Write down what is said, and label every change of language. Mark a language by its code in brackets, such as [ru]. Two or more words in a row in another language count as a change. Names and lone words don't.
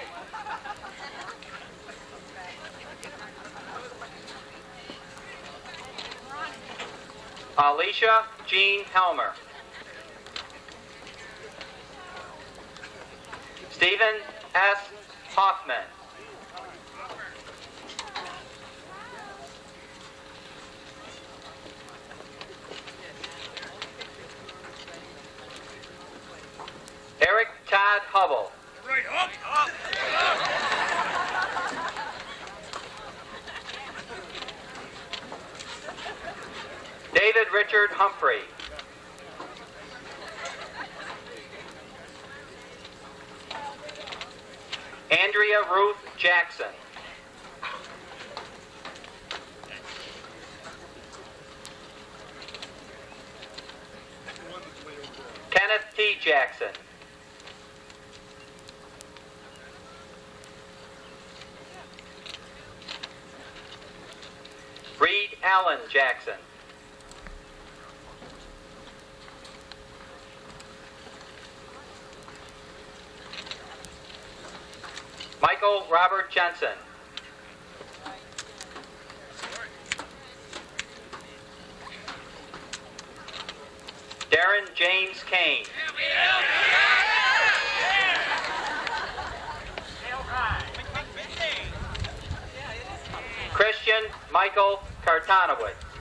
[en] Alicia Jean Helmer. Stephen S. Hoffman. Eric Todd Hubble. Right, up. David Richard Humphrey. Andrea Ruth Jackson. Kenneth T. Jackson. Reed Allen Jackson. Michael Robert Jensen. Darren James Kane. Christian Michael Kartanowicz.